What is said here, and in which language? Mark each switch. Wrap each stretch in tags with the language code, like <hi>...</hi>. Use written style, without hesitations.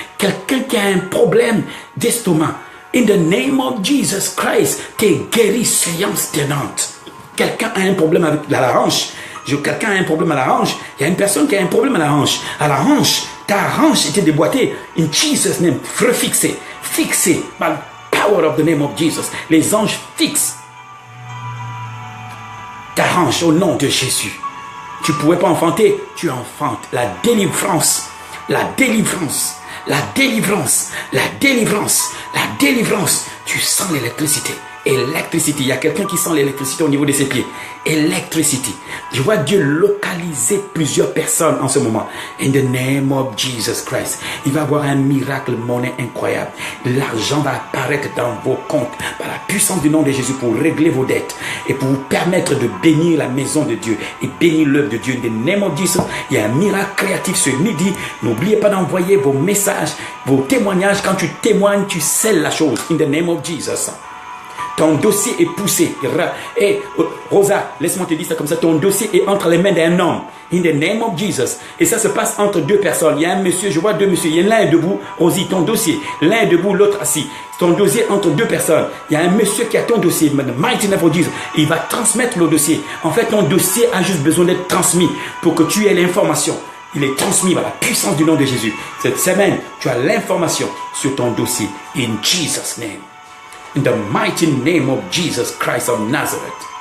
<fr>Quelqu'un qui a un problème d'estomac.</fr> <en>In the name of Jesus Christ,</en> <fr>t'es guéri, séance tenante. Quelqu'un a un problème avec la hanche. Quelqu'un a un problème à la hanche. Il y a une personne qui a un problème à la hanche. À la hanche, ta hanche était déboîtée.</fr> <en>In Jesus' name,</en> <fr>refixé.</fr> <en>Fixé by the power of the name of Jesus.</en> <fr>Les anges fixent ta hanche au nom de Jésus. Tu ne pouvais pas enfanter, tu enfantes. La délivrance. La délivrance. La délivrance. La délivrance. La délivrance. Tu sens l'électricité. Électricité. Il y a quelqu'un qui sent l'électricité au niveau de ses pieds. Électricité. Je vois Dieu localiser plusieurs personnes en ce moment.</fr> <en>In the name of Jesus Christ.</en> <fr>Il va y avoir un miracle monnaie incroyable. L'argent va apparaître dans vos comptes par la puissance du nom de Jésus pour régler vos dettes et pour vous permettre de bénir la maison de Dieu et bénir l'œuvre de Dieu.</fr> <en>In the name of Jesus.</en> <fr>Il y a un miracle créatif ce midi. N'oubliez pas d'envoyer vos messages, vos témoignages. Quand tu témoignes, tu scelles la chose.</fr> <en>In the name of Jesus.</en> <fr>Ton dossier est poussé. Et Rosa, laisse-moi te dire ça comme ça. Ton dossier est entre les mains d'un homme.</fr> <en>In the name of Jesus.</en> <fr>Et ça se passe entre deux personnes. Il y a un monsieur, je vois deux messieurs. Il y a l'un est debout. Rosie, ton dossier. L'un est debout, l'autre assis. Ton dossier entre deux personnes. Il y a un monsieur qui a ton dossier.</fr> <en>Mighty name of Jesus.</en> <fr>Il va transmettre le dossier. En fait, ton dossier a juste besoin d'être transmis pour que tu aies l'information. Il est transmis par la puissance du nom de Jésus. Cette semaine, tu as l'information sur ton dossier.</fr> <en>In Jesus' name. In the mighty name of Jesus Christ of Nazareth.</en>